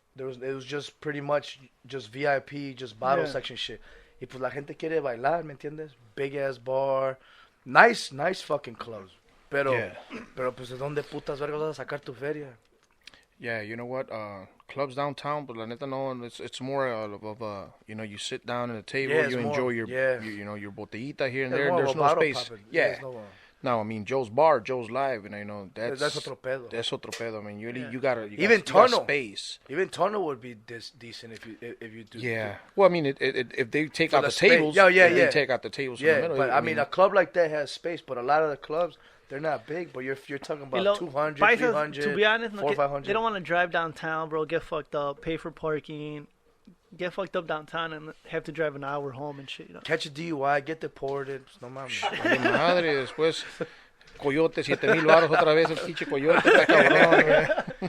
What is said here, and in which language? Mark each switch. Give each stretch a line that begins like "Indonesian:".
English: It was just pretty much just VIP, just bottle section shit.
Spanish: Y pues la gente quiere bailar, ¿me entiendes?
English: Big ass bar, nice fucking clubs.
Spanish: Pero pues ¿de dónde putas vergas vas a sacar tu feria?
English: Yeah, you know what? Clubs downtown, but
Spanish: la neta no,
English: it's more of you know, you sit down at a table, you enjoy your you know, your botellita here and there. There's no space. Yeah. No, I mean Joe's Bar, Joe's Live, and I know that's
Spanish: otro pedo.
English: That's
Spanish: otro pedo.
English: I mean, you got space. Even Tono would be decent if you do. Yeah. Well, I mean, if they take out the tables, they take out the tables. Yeah, in the middle, but I mean, a club like that has space, but a lot of the clubs, they're not big. But you're talking about 200, 300, to be honest, 400, 500. They don't want to drive downtown, bro. Get fucked up, pay for parking, get fucked up downtown, and have to drive an hour home and shit. You know? Catch a DUI, get deported.
Spanish: No mames. Ay, madre, después coyote, 7,000 baros otra vez el pinche coyote, está cabrón.